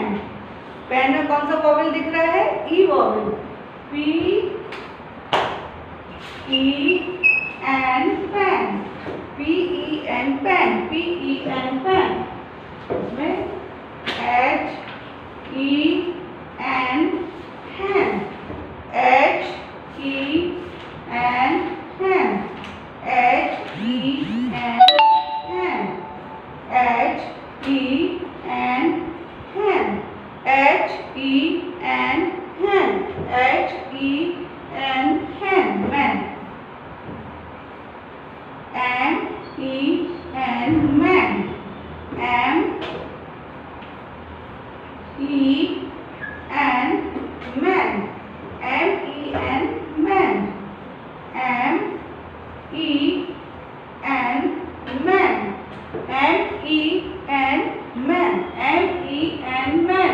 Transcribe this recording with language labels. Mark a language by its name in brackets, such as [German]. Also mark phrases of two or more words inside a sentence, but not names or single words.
[Hindi] पेन में कौन सा वॉवेल दिख रहा है? ई वॉवेल। P-E-N पेन, P-E-N पेन, P-E-N पेन। इसमें H-E-N हैन, H-E-N हैन, H-E-N हैन, H-E-N हैन, H-E-N हैन, H-E-N हैन, मैन। M-E-N मैन, M-E-N मैन, M-E-N मैन, M-E-N मैन, M-E-N मैन, M-E-N मैन।